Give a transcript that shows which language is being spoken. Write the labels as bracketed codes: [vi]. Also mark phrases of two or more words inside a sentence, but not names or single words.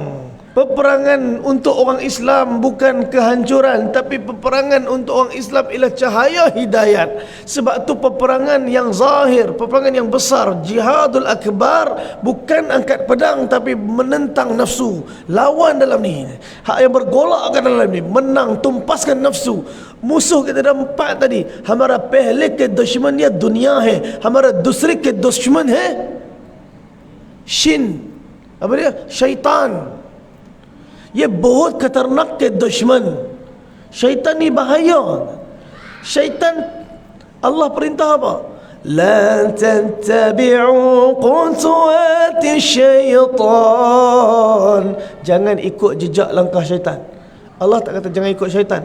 [ms] Peperangan untuk orang Islam bukan kehancuran, tapi peperangan untuk orang Islam ialah cahaya hidayat. Sebab tu peperangan yang zahir, peperangan yang besar, [ar] الجهاد الأكبر, [ms] bukan angkat pedang tapi menentang nafsu. Lawan dalam ni, hak yang bergolakkan dalam ni, menang, tumpaskan nafsu. Musuh kita ada 4 tadi. [hi] हमारा पहले के दुश्मन या दुनिया है, हमारा दूसरे के दुश्मन है शिन, [ms] apa dia? Syaitan. [hi] Ye बहुत खतरनाक के दुश्मन. [ms] Syaitan ni bahaya. Syaitan, Allah perintah apa? [ar] لا تتبعوا خطوات الشيطان. [ms] Jangan ikut jejak langkah syaitan. Allah tak kata jangan ikut syaitan.